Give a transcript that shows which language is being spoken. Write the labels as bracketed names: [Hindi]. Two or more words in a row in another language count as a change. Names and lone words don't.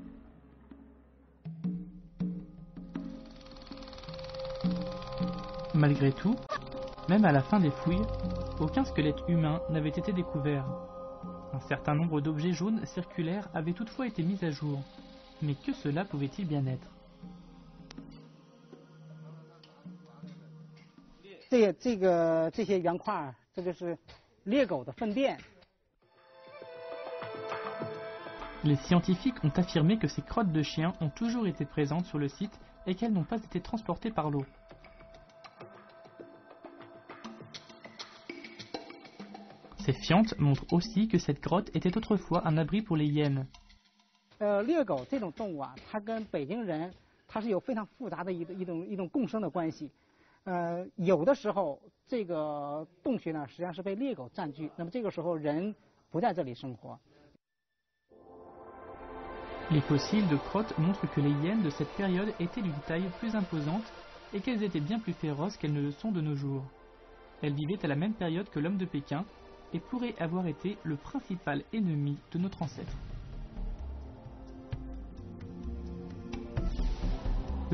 [French] Malgré tout, même à la fin des fouilles, aucun squelette humain n'avait été découvert. Un certain nombre d'objets jaunes circulaires avaient toutefois été mis à jour. Mais que cela pouvait-il bien être ? [Chinese] 这些圆块，这就是猎狗的粪便。 [French] Les scientifiques ont affirmé que ces crottes de chiens ont toujours été présentes sur le site et qu'elles n'ont pas été transportées par l'eau. Ces fientes montrent aussi que cette grotte était autrefois un abri pour les hyènes. [Chinese] 猎狗这种动物啊，它跟北京人它是有非常复杂的一种共生的关系。有的时候这个洞穴呢，实际上是被猎狗占据，那么这个时候人不在这里生活。 [French] Les fossiles de crottes montrent que les hyènes de cette période étaient d'une taille plus imposante et qu'elles étaient bien plus féroces qu'elles ne le sont de nos jours. Elles vivaient à la même période que l'homme de Pékin et pourraient avoir été le principal ennemi de notre ancêtre.